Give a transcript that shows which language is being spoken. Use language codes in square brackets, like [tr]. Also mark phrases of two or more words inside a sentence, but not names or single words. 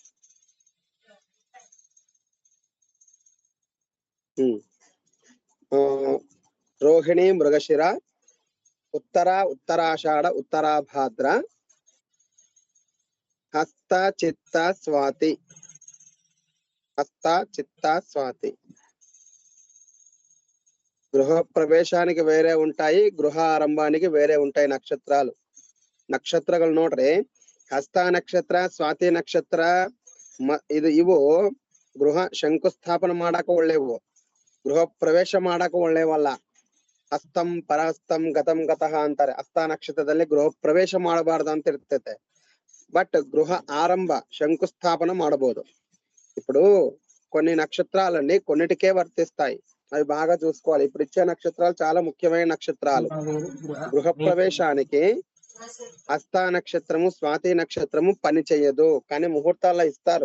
[te] రోహిణి మృగశిర, ఉత్తరాషాఢ, ఉత్తరాభాద్ర, హస్త చిత్త స్వాతి. హస్త చిత్త స్వాతి. గృహ ప్రవేశానికి వేరే ఉంటాయి, గృహ ఆరంభానికి వేరే ఉంటాయి నక్షత్రాలు. [kn] ನಕ್ಷತ್ರಗಳು ನೋಡ್ರಿ, ಹಸ್ತ ನಕ್ಷತ್ರ, ಸ್ವಾತಿ ನಕ್ಷತ್ರ ಇವು ಗೃಹ ಶಂಕುಸ್ಥಾಪನ ಮಾಡಾಕ ಒಳ್ಳೆವು, ಗೃಹ ಪ್ರವೇಶ ಮಾಡಾಕ ಒಳ್ಳೆವಲ್ಲ. [sa] ಹಸ್ತಂ ಪರಹಸ್ತಂ ಗತಂ ಗತಃ ಅಂತಾರೆ. [kn] ಹಸ್ತ ನಕ್ಷತ್ರದಲ್ಲಿ ಗೃಹ ಪ್ರವೇಶ ಮಾಡಬಾರ್ದು ಅಂತ ಇರ್ತೈತೆ, [te] బట్ గృహ ఆరంభ శంకుస్థాపన ಮಾಡಬಹುದು. ఇప్పుడు కొన్ని నక్షత్రాలన్నీ కొన్నిటికే వర్తిస్తాయి, అవి బాగా చూసుకోవాలి. ఇప్పుడు ఇచ్చే నక్షత్రాలు చాలా ముఖ్యమైన నక్షత్రాలు. గృహ ప్రవేశానికి హస్త నక్షత్రము, స్వాతి నక్షత్రము పని చెయ్యదు, కానీ ముహూర్తాల్లో ఇస్తారు.